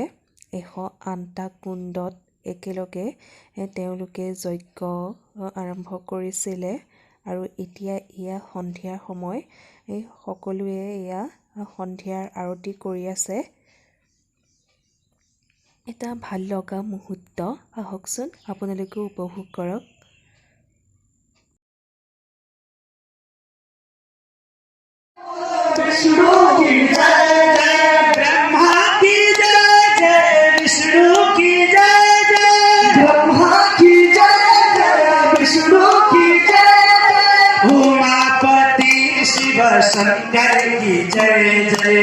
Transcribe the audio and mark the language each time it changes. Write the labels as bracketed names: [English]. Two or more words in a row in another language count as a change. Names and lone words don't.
[Assamese] 108টা কুণ্ডত একেলগে তেওঁলোকে যজ্ঞ আৰম্ভ কৰিছিলে আৰু এতিয়া এয়া সন্ধিয়াৰ সময়। সকলোৱে এয়া সন্ধিয়াৰ আৰতি কৰি আছে। এটা ভাল লগা মুহূৰ্ত, আহকচোন আপোনালোকেও উপভোগ কৰক। [Hindi] विष्णु की जय जय, ब्रह्मा की जय जय, विष्णु की जय जय, ब्रह्मा की जय जय, विष्णु की जय जय, उमापति शिव शंकर की जय जय,